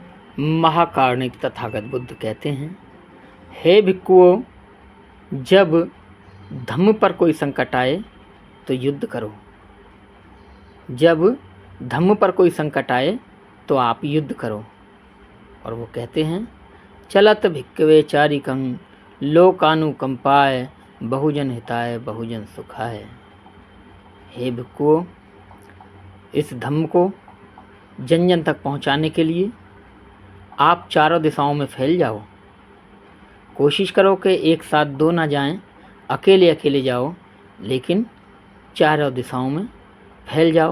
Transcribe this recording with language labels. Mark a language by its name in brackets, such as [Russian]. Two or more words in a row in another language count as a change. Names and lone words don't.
[Hindi] महाकारुणिक तथागत बुद्ध कहते हैं, हे भिक्षुओं, जब धम्म पर कोई संकट आए तो युद्ध करो। जब धम्म पर कोई संकट आए तो आप युद्ध करो। और वो कहते हैं, [Pali] चलत भिक्खवे चारिकं लोकानुकंपाय बहुजन हिताय बहुजन सुखाय। [Hindi] हे भिक्षुओं, इस धम्म को जन जन तक पहुंचाने के लिए आप चारों दिशाओं में फैल जाओ। कोशिश करो कि एक साथ दो ना जाएं, अकेले अकेले जाओ, लेकिन चारों दिशाओं में फैल जाओ।